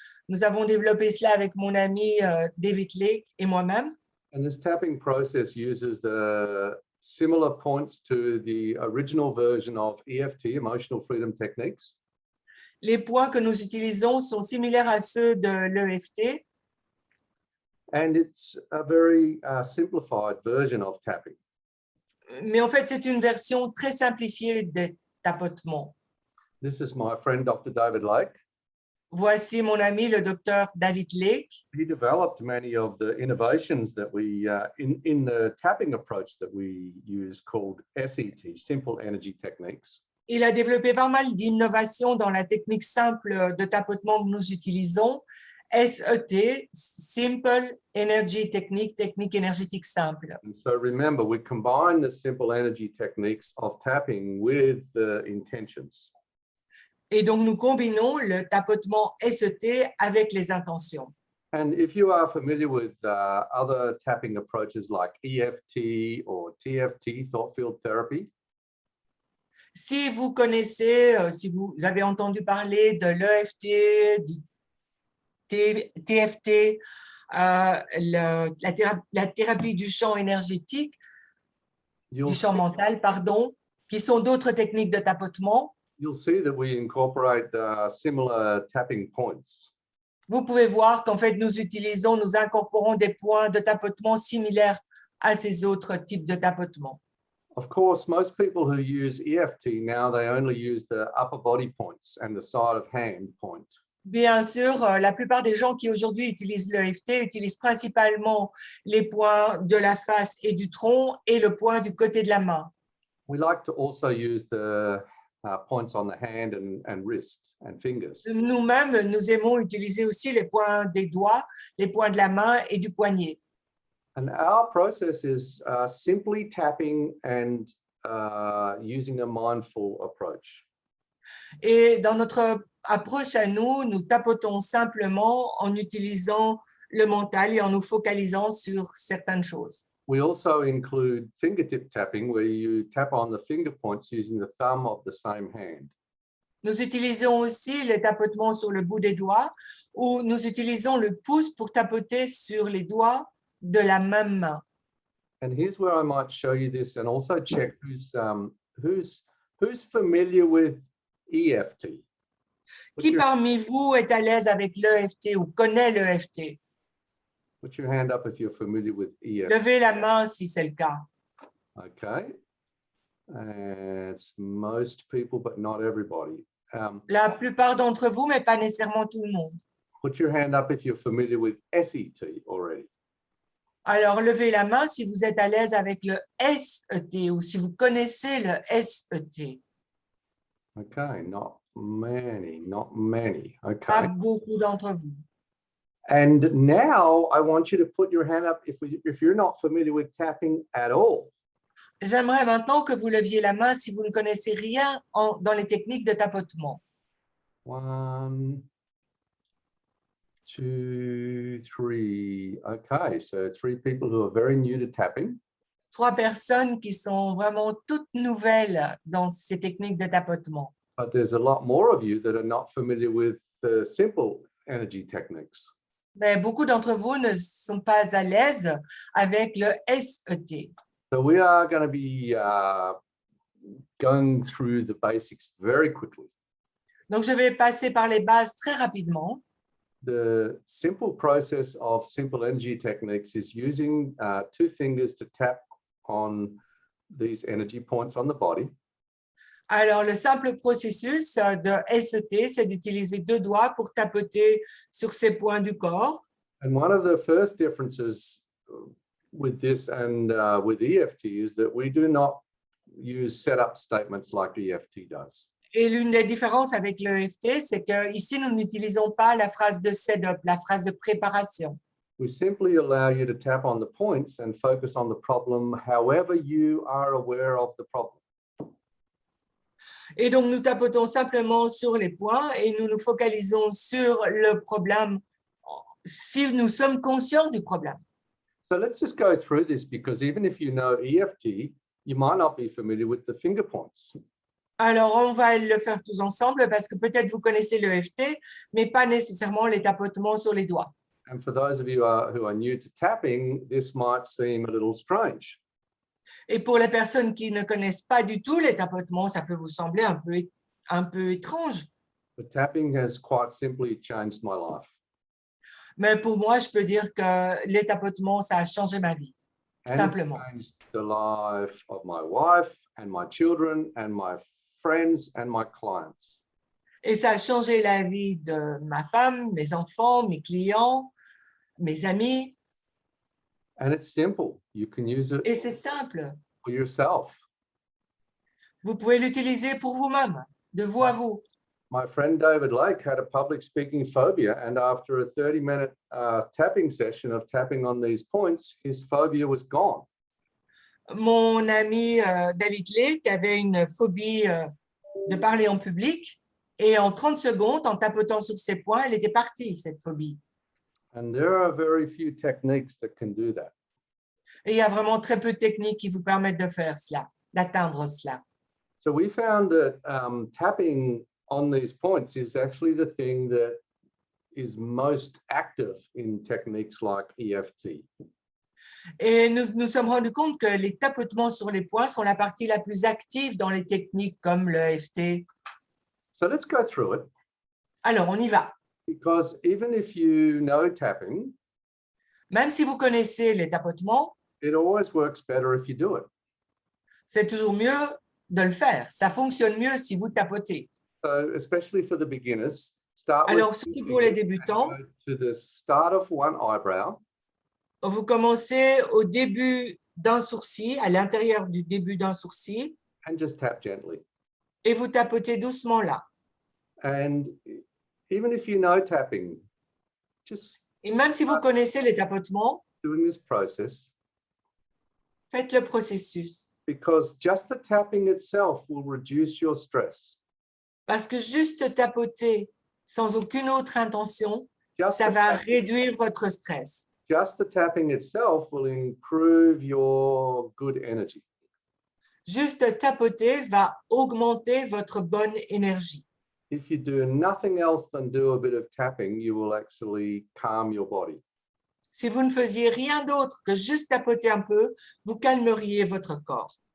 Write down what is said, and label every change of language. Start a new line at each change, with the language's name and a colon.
French: Nous avons développé cela avec mon ami David Lake et moi-même.
English: And this tapping process uses the similar points to the original version of EFT, Emotional Freedom Techniques.
French: Les points que nous utilisons sont similaires à ceux de l'EFT.
English: And it's a very simplified version of tapping.
French: Mais en fait, c'est une version très simplifiée des tapotements.
English: This is my friend, Dr. David Lake.
French: Voici mon ami, le docteur David Lake.
English: He developed many of the innovations that we, in the tapping approach that we use called SET, Simple Energy Techniques.
French: Il a développé pas mal d'innovations dans la technique simple de tapotement que nous utilisons, SET, Simple Energy Technique, technique énergétique simple.
English: And so remember, we combine the simple energy techniques of tapping with the intentions.
French: Et donc, nous combinons le tapotement SET avec les intentions.
English: And if you are familiar with other tapping approaches like EFT or TFT, thought field therapy.
French: Si vous connaissez, si vous avez entendu parler de l'EFT, du TFT, la thérapie du champ énergétique, du champ mental, pardon, qui sont d'autres techniques de tapotement,
English: you'll see that we incorporate similar tapping points.
French: Vous pouvez voir qu'en fait, nous incorporons des points de tapotement similaires à ces autres types de tapotement.
English: Of course, most people who use EFT now, they only use the upper body points and the side of hand point.
French: Bien sûr, la plupart des gens qui aujourd'hui utilisent l'EFT utilisent principalement les points de la face et du tronc et le point du côté de la main.
English: We like to also use the points on the hand and wrist and fingers.
French: Nous-mêmes, nous aimons utiliser aussi les points des doigts, les points de la main et du poignet.
English: And our process is simply tapping and using a mindful approach.
French: Et dans notre approche à nous, nous tapotons simplement en utilisant le mental et en nous focalisant sur certaines choses.
English: We also include fingertip tapping, where you tap on the finger points using the thumb of the same hand.
French: Nous utilisons aussi le tapotement sur le bout des doigts, où nous utilisons le pouce pour tapoter sur les doigts de la même main.
English: And here's where I might show you this and also check who's familiar with EFT.
French: Qui parmi vous est à l'aise avec l'EFT ou connaît l'EFT?
English: Put your hand up if you're familiar with EFT.
French: Levez la main si c'est le cas.
English: Okay. And it's most people, but not everybody.
French: La plupart d'entre vous, mais pas nécessairement tout le monde.
English: Put your hand up if you're familiar with SET already.
French: Alors, levez la main si vous êtes à l'aise avec le SET ou si vous connaissez le SET.
English: Okay, not many.
French: Pas
English: Okay.
French: beaucoup d'entre vous.
English: And now I want you to put your hand up if you're not familiar with tapping at all.
French: J'aimerais maintenant que vous leviez la main si vous ne connaissez rien dans les techniques de tapotement.
English: 1, 2, 3. Okay, so 3 people who are very new to tapping.
French: 3 personnes qui sont vraiment toutes nouvelles dans ces techniques de tapotement.
English: But there's a lot more of you that are not familiar with the simple energy techniques.
French: Mais beaucoup d'entre vous ne sont pas à l'aise avec le SET.
English: So we are going to be going through the basics very quickly.
French: Donc, je vais passer par les bases très rapidement.
English: The simple process of simple energy techniques is using 2 fingers to tap on these energy points on the body.
French: Alors, le simple processus de SET, c'est d'utiliser 2 doigts pour tapoter sur ces points du corps.
English: And one of the first differences with this and with EFT is that we do not use setup statements like EFT does.
French: Et l'une des différences avec le EFT, c'est qu'ici, nous n'utilisons pas la phrase de setup, la phrase de préparation.
English: We simply allow you to tap on the points and focus on the problem however you are aware of the problem.
French: Et donc, nous tapotons simplement sur les points et nous nous focalisons sur le problème si nous sommes conscients du problème.
English: So let's just go through this because even if you know EFT, you might not be familiar with the finger points.
French: Alors, on va le faire tous ensemble parce que peut-être vous connaissez le EFT, mais pas nécessairement les tapotements sur les doigts.
English: And for those of you who are new to tapping, this might seem a little strange.
French: Et pour les personnes qui ne connaissent pas du tout les tapotements, ça peut vous sembler un peu étrange.
English: But tapping has quite simply changed my life.
French: Mais pour moi, je peux dire que les tapotements, ça a changé ma vie,
English: And
French: simplement.
English: it's changed the life of my wife and my children and my friends and my clients.
French: Et ça a changé la vie de ma femme, mes enfants, mes clients, mes amis.
English: And it's simple. You can use it
French: Et c'est simple.
English: for yourself.
French: Vous pouvez l'utiliser pour vous-même, de vous à vous.
English: My friend David Lake had a public speaking phobia, and after a 30-minute tapping session of tapping on these points, his phobia was gone.
French: Mon ami David Lake avait une phobie de parler en public et en 30 secondes, en tapotant sur ces points, elle était partie, cette phobie.
English: And there are very few techniques that can do that.
French: Et il y a vraiment très peu de techniques qui vous permettent de faire cela, d'atteindre cela.
English: So we found that tapping on these points is actually the thing that is most active in techniques like EFT.
French: Et nous nous sommes rendus compte que les tapotements sur les points sont la partie la plus active dans les techniques comme le EFT.
English: So let's go through it,
French: Alors, on y va.
English: because even if you know tapping,
French: Même si vous connaissez les tapotements,
English: it always works better if you do it.
French: c'est toujours mieux de le faire. Ça fonctionne mieux si vous tapotez.
English: So especially for the beginners, start
French: Alors,
English: with
French: surtout pour les débutants,
English: go to the start of one eyebrow,
French: vous commencez au début d'un sourcil, à l'intérieur du début d'un sourcil,
English: and just tap gently.
French: et vous tapotez doucement là.
English: And even if you know tapping, just
French: Et même si vous connaissez les tapotements,
English: doing this process,
French: faites le processus.
English: because just the tapping itself will reduce your stress.
French: Parce que juste tapoter sans aucune autre intention,
English: Just
French: ça
English: the
French: va
English: tapping-
French: réduire votre stress.
English: just the tapping itself will improve your good energy.
French: Juste tapoter va augmenter votre bonne énergie.
English: If you do nothing else than do a bit of tapping, you will actually calm your body.
French: Si vous ne faisiez rien d'autre que juste tapoter un peu, vous calmeriez votre corps.